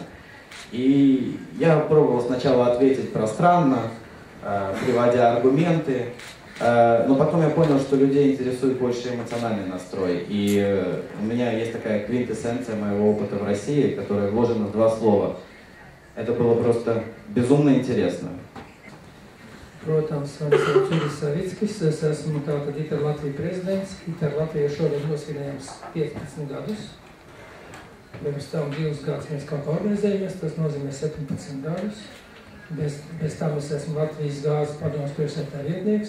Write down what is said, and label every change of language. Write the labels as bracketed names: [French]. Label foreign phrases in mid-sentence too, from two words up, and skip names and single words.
[Russian] И я пробовал сначала ответить пространно, приводя аргументы, но потом я понял, что людей интересует больше эмоциональный настрой, и у меня есть такая квинтэссенция моего опыта в России, которая вложена в два слова. Это было просто безумно интересно. [Latvian] Protams, mani sauc Juris Savickis, es esmu tātad ITER Latvijas prezidents. ITER Latvija šogad nosvinējām 15 gadus. Pirms tam 2 gadus mēs kaut kā organizējamies, tas nozīmē 17 gadus. Bez tam es esmu Latvijas gāzes padomes priekšsēdētāja vietnieks.